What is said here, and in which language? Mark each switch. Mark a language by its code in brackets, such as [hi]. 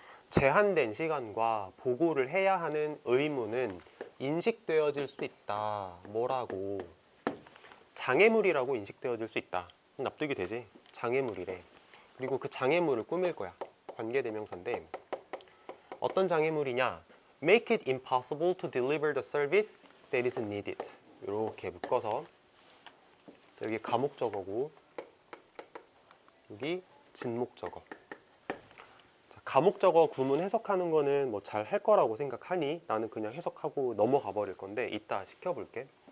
[ko] 제한된 시간과 보고를 해야 하는 의무는 인식되어질 수 있다. 뭐라고? 장애물이라고 인식되어질 수 있다. 납득이 되지? 장애물이래. 그리고 그 장애물을 꾸밀 거야. 관계대명사인데 어떤 장애물이냐? [en] Make it impossible to deliver the service that is needed. [ko] 이렇게 묶어서 여기 가목적어고 여기 진목적어. 자, 가목적어 구문 해석하는 거는 뭐 잘 할 거라고 생각하니 나는 그냥 해석하고 넘어가 버릴 건데 이따 시켜볼게.